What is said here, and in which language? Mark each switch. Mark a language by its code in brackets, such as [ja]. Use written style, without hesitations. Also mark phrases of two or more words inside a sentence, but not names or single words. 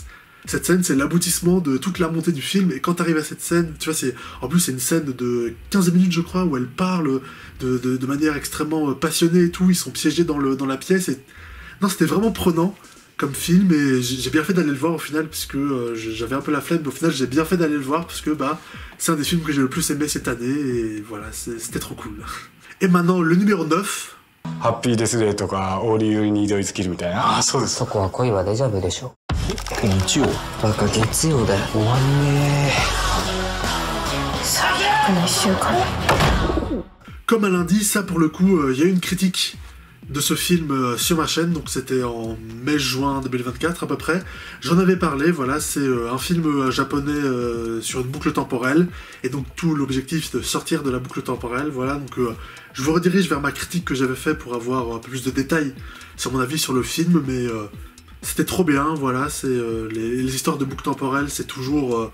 [fr] Cette scène, c'est l'aboutissement de toute la montée du film, et quand t'arrives à cette scène, tu vois, en plus c'est une scène de 15 minutes, je crois, où elle parle de manière extrêmement passionnée et tout, ils sont piégés dans la pièce, et... Non, c'était vraiment prenant comme film, et j'ai bien fait d'aller le voir au final, puisque j'avais un peu la flemme, mais au final j'ai bien fait d'aller le voir, parce que c'est un des films que j'ai le plus aimé cette année, et voilà, c'était trop cool. Et maintenant, le numéro 9... [ja] ハッピーデスデーとかオーリューニードイズキルみたいな。ああ、そうです。そこは恋はデジャブでしょ。日曜。バカ月曜だよ。終わんねー。最悪の1週間。 [fr] Comme à lundi, ça pour le coup, il y a eu une critique de ce film sur ma chaîne, donc c'était en mai-juin 2024 à peu près. J'en avais parlé, voilà, c'est un film japonais sur une boucle temporelle, et donc tout l'objectif c'est de sortir de la boucle temporelle, voilà, donc je vous redirige vers ma critique que j'avais fait pour avoir un peu plus de détails sur mon avis sur le film, mais c'était trop bien, voilà, les histoires de boucle temporelle, c'est toujours...